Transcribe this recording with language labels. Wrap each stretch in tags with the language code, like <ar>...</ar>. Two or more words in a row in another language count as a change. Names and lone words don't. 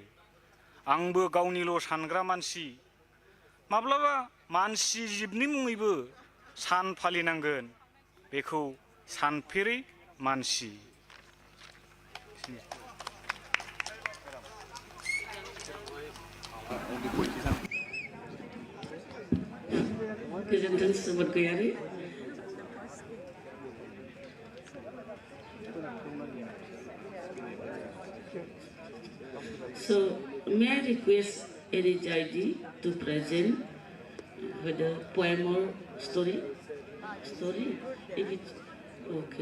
<brx>आंबो गावनिल' सानग्रा मानसि माब्लाबा मानसि जिबनि मुङैबो सान फालिनांगोन बेखौ सानफेरै मानसि। गोजोन्थों जोबोद गैयारि।</brx> <en>So may I request any JD to present with a poem or story? Story? If it's okay.</en>